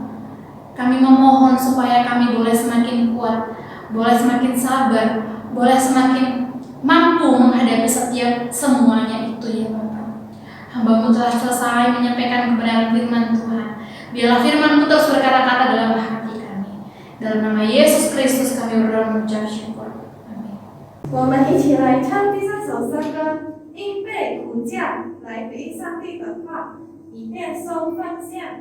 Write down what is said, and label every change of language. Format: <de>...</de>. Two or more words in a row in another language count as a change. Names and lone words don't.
<id>Kami memohon supaya kami boleh semakin kuat, boleh semakin sabar, boleh semakin mampu menghadapi setiap semuanya itu ya Bapak. Hamba-Mu telah selesai menyampaikan kebenaran firman Tuhan. Biarlah firman-Mu terus berkata-kata dalam hati kami. Dalam nama Yesus Kristus kami berdoa mengucap syukur. Amin.</id> <zh>我们一起来唱第三首诗歌，因被苦架来回应上帝的话，以便受奉献。</zh>